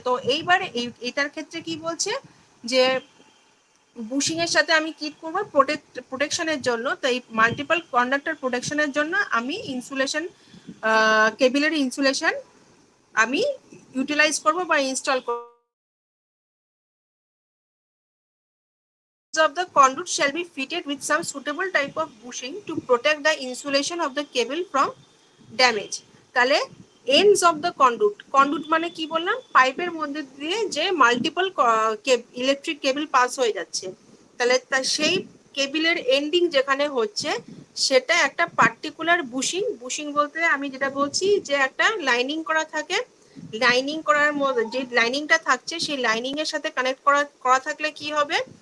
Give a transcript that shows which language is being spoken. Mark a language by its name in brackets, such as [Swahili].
[Bangla] তো এইবার এটার ক্ষেত্রে কি বলছে, যে বুশিং এর সাথে আমি কি করব, প্রোটেকশনের জন্য, তো এই মাল্টিপল কন্ডাক্টর প্রোটেকশনের জন্য আমি ইনসুলেশন কেবিলের ইনসুলেশন আমি ইউটিলাইজ করব বা ইনস্টল করব। [English] of the conduit shall be fitted with some suitable type of bushing to protect the insulation of the cable from damage. [Bangla] তাহলে [English] ends of the conduit [Bangla] মানে কি বললাম, পাইপের মধ্যে দিয়ে যে মাল্টিপল ইলেকট্রিক কেবল পাস হয়ে যাচ্ছে, তাহলে সেই কেবিলের এন্ডিং যেখানে হচ্ছে সেটা একটা পার্টিকুলার বুশিং বলতে আমি যেটা বলছি যে একটা লাইনিং করা থাকে, লাইনিং করার মধ্যে যে লাইনিংটা থাকছে সেই লাইনিং এর সাথে কানেক্ট করা থাকলে কি হবে,